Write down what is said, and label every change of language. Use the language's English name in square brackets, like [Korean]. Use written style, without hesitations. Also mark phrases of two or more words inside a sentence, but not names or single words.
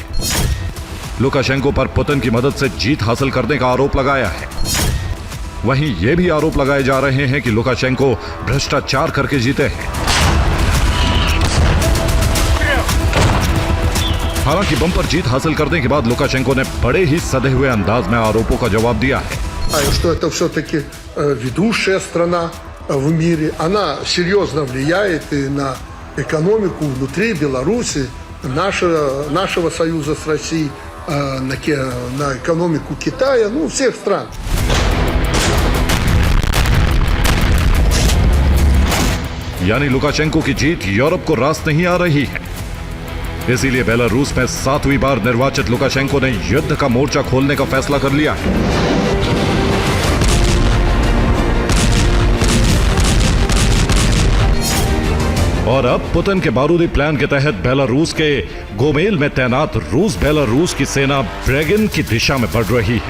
[Hindi] लुकाशेंको पर पुतिन की मदद से जीत हासिल करने का आरोप लगाया है। वहीं यह भी आरोप लगाए जा रहे हैं कि लुकाशेंको भ्रष्टाचार करके जीते हैं। हालांकि बम्पर जीत हासिल करने के बाद लुकाशेंको ने बड़े ही सधे हुए अंदाज में आरोपों का जवाब दिया है। [Russian] Что это все-таки ведущая страна в мире, она серьезно влияет и на экономику внутри Беларуси, нашего союза с Россией, на экономику Китая, ну, всех стран. [Hindi] यानी लुकाशेंको की जीत यूरोप को रास नहीं आ रही है। इसीलिए बेलारूस में 7वीं बार निर्वाचित लुकाशेंको ने युद्ध का मोर्चा खोलने का फैसला कर लिया है। और अब पुतिन के बारूदी प्लान के तहत बेलारूस के गोमेल में तैनात रूस बेलारूस की सेना ब्रेगिन की दिशा में बढ़ रही है।